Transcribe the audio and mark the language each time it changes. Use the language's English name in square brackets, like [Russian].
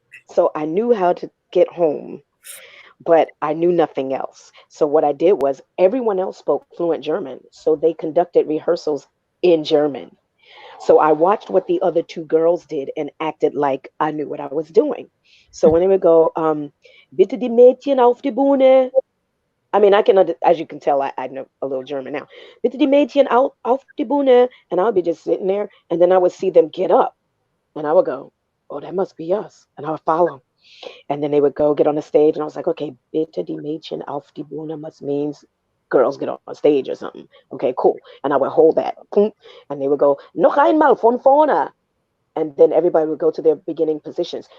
[English] So I knew how to get home, but I knew nothing else. So what I did was everyone else spoke fluent German, so they conducted rehearsals in German. So I watched what the other two girls did and acted like I knew what I was doing. So when they would go, [German] bitte die Mädchen auf die Bühne. [English] I mean, as you can tell, I know a little German now. [German] Bitte die Mädchen auf die Bühne. [English] And I would be just sitting there, and then I would see them get up, and I would go, oh, that must be us. And I would follow. And then they would go get on the stage, and I was like, okay, [German] bitte die Mädchen auf die Bühne [English] must means girls get on stage or something. Okay, cool. And I would hold that. And they would go, [German] noch einmal von vorne. [English] And then everybody would go to their beginning positions.